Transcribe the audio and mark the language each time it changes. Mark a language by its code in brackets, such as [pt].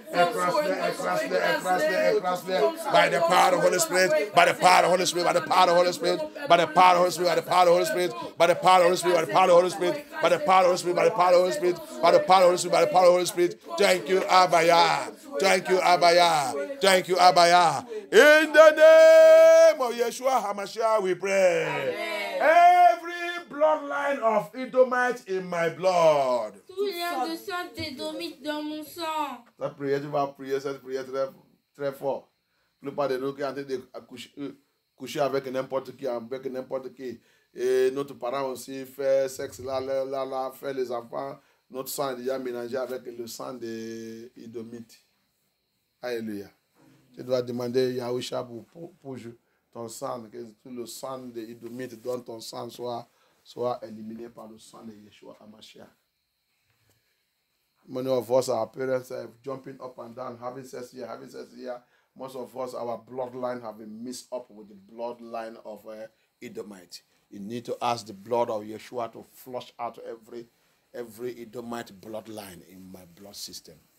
[en] Crush them, crush them, crush them, crush them. By the power of the Holy Spirit, by the power of the Holy Spirit, by the power of the Holy Spirit, by the power of the Holy Spirit, by the power of the Holy Spirit, by the power of the Holy Spirit, by the power of the Holy Spirit, by the power of the Holy Spirit, by the power of the Holy Spirit, by the power of the Holy Spirit, by the power of the Holy Spirit. Thank you, Abaya. Thank you, Abaya. Thank you, Abaya. In the name of Yeshua HaMashiach, we pray. Amen. Every bloodline of Edomites in my blood. [fr] Tout lien de sang d'Édomite dans mon sang. Cette prière, tu vas prier cette prière très, très fort. La plupart de nous qui sont en train de coucher avec n'importe qui, avec n'importe qui. Et notre parent aussi fait sexe là, fait les enfants. Notre sang est déjà mélangé avec le sang des Édomites. Alléluia. Tu dois demander Yahusha pour ton sang, que tout le sang des Édomites, dont ton sang soit éliminé par le sang de Yeshua HaMashiach. [en] Many of us, our parents are jumping up and down, having sex here, having sex here. Most of us, our bloodline have been mixed up with the bloodline of Edomite. You need to ask the blood of Yeshua to flush out every Edomite bloodline in my blood system.